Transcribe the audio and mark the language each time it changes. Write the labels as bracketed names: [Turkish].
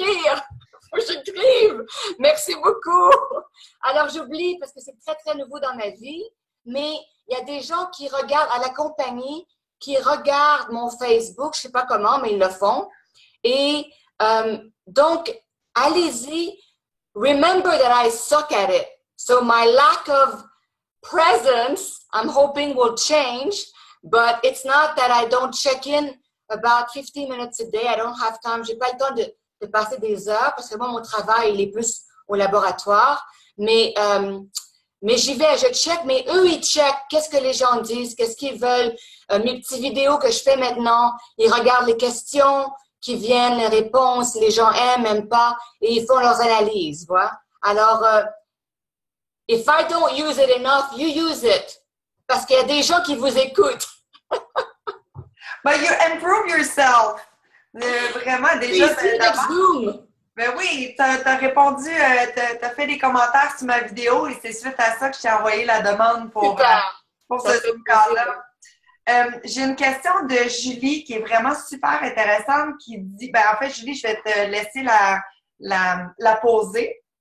[French] Il faut que j'écrive. Merci beaucoup. Alors, j'oublie parce que c'est très, très nouveau dans ma vie. Mais il y a des gens qui regardent à la compagnie, qui regardent mon Facebook, je ne sais pas comment, mais ils le font. Et donc, allez-y. [English] Remember that I suck at it. So my lack of presence, I'm hoping will change. But it's not that I don't check in about 15 minutes a day. I don't have time. [French] J'ai pas le temps de passer des heures parce que moi, mon travail, il est plus au laboratoire. Mais j'y vais, je check, mais eux, ils checkent qu'est-ce que les gens disent, qu'est-ce qu'ils veulent. Mes petites vidéos que je fais maintenant, ils regardent les questions qui viennent, les réponses, les gens aiment pas, et ils font leurs analyses, voilà. [English] Alors, if I don't use it enough, you use it. [French] Parce qu'il y a des gens qui vous écoutent. [English] But you improve yourself. [French] Vraiment, déjà, ben oui, t'as répondu, t'as fait des commentaires sur ma vidéo et c'est suite à ça que je t'ai envoyé la demande pour ce Zoom-call-là. J'ai une question de Julie qui est vraiment super intéressante qui dit, ben en fait, Julie, je vais te laisser la poser.